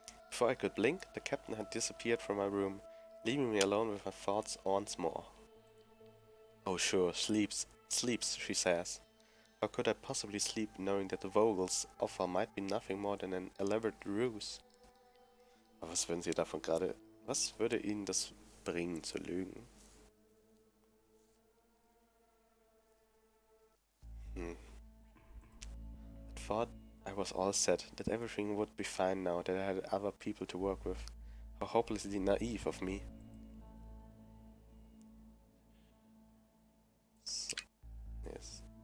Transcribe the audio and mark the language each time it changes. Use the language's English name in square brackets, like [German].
[English] Before I could blink, the captain had disappeared from my room, leaving me alone with my thoughts once more. Oh sure, sleeps, she says. How could I possibly sleep knowing that the Vogels' offer might be nothing more than an elaborate ruse? [German] Aber was würden Sie davon gerade... Was würde Ihnen das bringen, zu lügen? [English] I thought I was all set, that everything would be fine now, that I had other people to work with. How hopelessly naive of me. So, yes.